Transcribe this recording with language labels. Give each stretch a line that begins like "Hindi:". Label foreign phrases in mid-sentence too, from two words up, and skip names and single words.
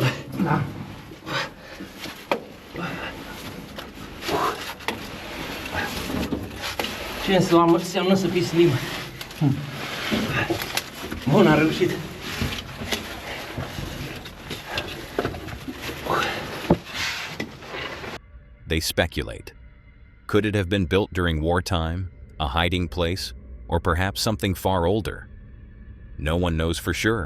Romanian: Da. Ce înseamnă să fii slim? Bun, am reușit.
English: They speculate. Could it have been built during wartime, a hiding place, or perhaps something far older? No one knows for sure.